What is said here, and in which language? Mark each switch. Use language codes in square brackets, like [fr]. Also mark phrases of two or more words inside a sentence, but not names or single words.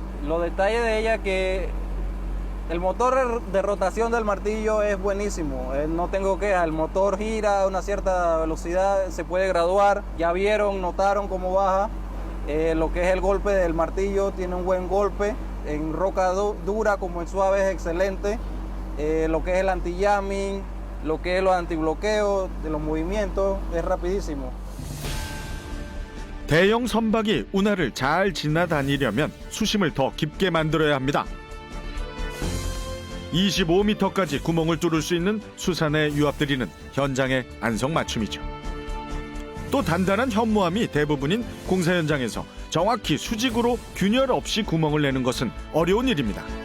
[es] Los detalles de ella que el motor de rotación del martillo es buenísimo, no tengo queja, el motor gira a una cierta velocidad, se puede graduar, ya vieron, notaron cómo baja, lo que es el golpe del martillo tiene un buen golpe. En roca dura como en suave es excelente, lo que es el anti-jamming, lo que es los antibloqueos de los movimientos es rapidísimo. [ko] 대형 선박이 운하를 잘 지나다니려면 수심을 더 깊게 만들어야 합니다. 25m까지 구멍을 뚫을 수 있는 수산의 유압드릴은 현장의 안성맞춤이죠. 또 단단한 현무암이 대부분인 공사 현장에서 정확히 수직으로 균열 없이 구멍을 내는 것은 어려운 일입니다.